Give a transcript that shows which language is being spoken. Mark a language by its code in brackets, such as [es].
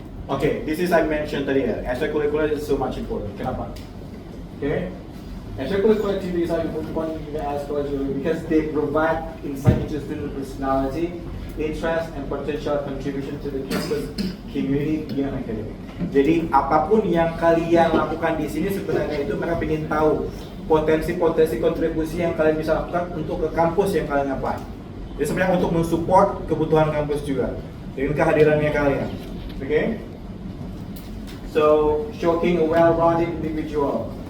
[en] Okay, this is I mentioned [id] tadi ya, [en] extracurricular is so much important. [id] Kenapa? [en] Okay, extracurricular activities are important as because they provide insight into student personality, interest, and potential contribution to the campus community beyond academic. [id] Jadi apapun yang kalian lakukan di sini sebenarnya itu mereka ingin tahu potensi-potensi kontribusi yang kalian bisa lakukan untuk ke kampus yang kalian apply. Jadi sebenarnya untuk mensupport kebutuhan kampus juga dengan kehadirannya kalian. [en] Okay? So showing a well-rounded individual.